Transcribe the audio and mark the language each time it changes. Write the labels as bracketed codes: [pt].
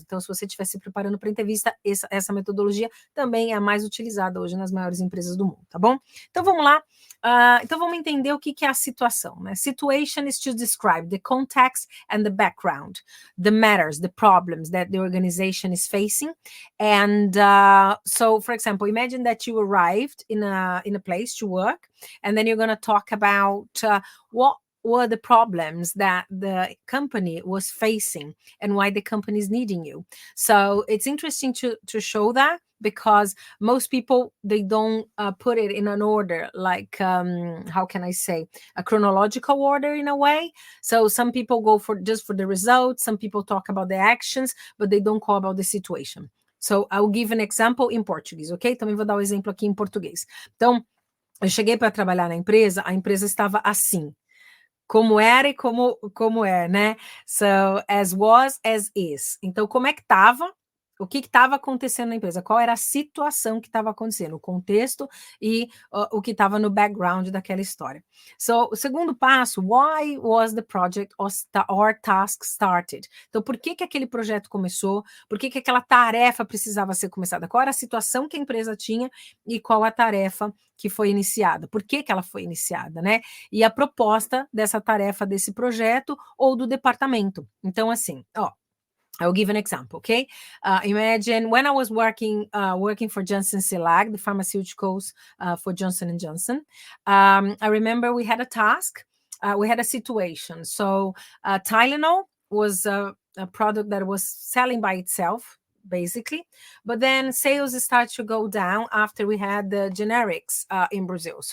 [pt] Então, se você estiver se preparando para entrevista, essa metodologia também é a mais utilizada hoje nas maiores empresas do mundo, tá bom? Então, vamos lá. Então, vamos entender o que é a situação, né? [en] Situation is to describe the context and the background, the matters, the problems that the organization is facing. And so, for example, imagine that you arrived in a place to work, and then you're going to talk about what were the problems that the company was facing and why the company is needing you. So it's interesting to show that, because most people, they don't put it in an order, like, how can I say, a chronological order in a way. So some people go just for the results, some people talk about the actions, but they don't call about the situation. So I'll give an example in Portuguese, ok? [pt] Também vou dar um exemplo aqui em português. Então, eu cheguei para trabalhar na empresa, a empresa estava assim, como era e como é, né? [en] So, as was, as is. [pt] Então, como é que estava? O que estava acontecendo na empresa? Qual era a situação que estava acontecendo? O contexto e o que estava no background daquela história. [en] So, [pt] o segundo passo, [en] why was the project or task started? [pt] Então, por que aquele projeto começou? Por que aquela tarefa precisava ser começada? Qual era a situação que a empresa tinha e qual a tarefa que foi iniciada? Por que ela foi iniciada, né? E a proposta dessa tarefa, desse projeto ou do departamento. Então, assim, [en] I'll give an example, okay? Imagine when I was working for Johnson & Slag, the pharmaceuticals for Johnson & Johnson. I remember we had a task, we had a situation. So Tylenol was a product that was selling by itself, basically, but then sales start to go down after we had the generics in Brazil.